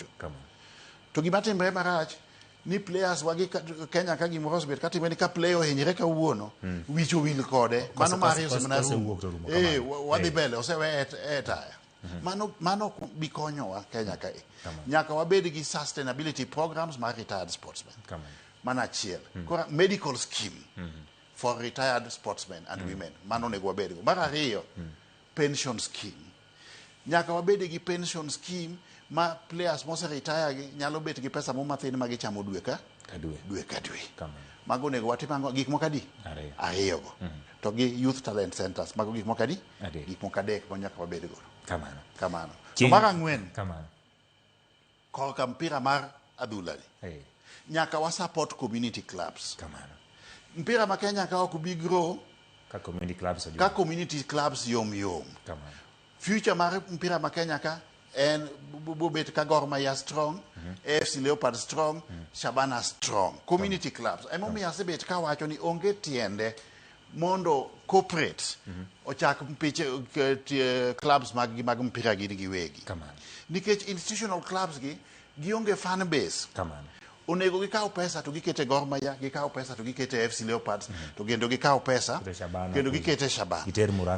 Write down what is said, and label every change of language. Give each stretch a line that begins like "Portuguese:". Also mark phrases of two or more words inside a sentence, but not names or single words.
Luo (Kenya and Tanzania): To gima timre marach ni players wagi Kenya ka gimoro osebet katimeni ka player ohinyre kawuono wicho wil kode mano mari osemana wadhi mbele osewe taya. Mano bikonyowa Kenya ka nyaka wabed gi
English: sustainability programs
Luo (Kenya and Tanzania): mar
English: retired sportsmen.
Luo (Kenya and Tanzania): Mana achiel.
English: Medical scheme for retired sportsmen and women.
Luo (Kenya and Tanzania): Mano nego wabed go. Mar ariyo
English: pension scheme.
Luo (Kenya and Tanzania): Nyaka wabed gi
English: pension scheme
Luo (Kenya and Tanzania): ma players mose retire gi nyalo bet gi pesa mo mathin ma gichamo dwe ka dwe. Mago nego watimango gik moko adi ariyo go. To gi
English: youth talent centers
Luo (Kenya and Tanzania): mago gik moko adi gik moko adek ma nyaka wabed go. Kamano. To mar ang'wen korka mpira mar adhula nyaka wa support
English: community clubs.
Luo (Kenya and Tanzania): Mpira ma Kenya ka ok bi grow ka
English: community clubs
Luo (Kenya and Tanzania): yom. future mar mpira ma Kenya ka en bobet ka Gor Mahia strong, AFC Leopard strong, Shabana strong,
English: community clubs.
Luo (Kenya and Tanzania): Emomiyo asebet ka wacho ni onge tiende mondo corporate ochak clubs mag mpira gi giwegi. Nikech
English: institutional clubs
Luo (Kenya and Tanzania): gi gionge
English: fan base.
Luo (Kenya and Tanzania): Onego gikaw pesa to gikete Gor Mahia, gikaw pesa to gikete AFC Leopards, to gendo gikaw pesa kendo gikete Shabana.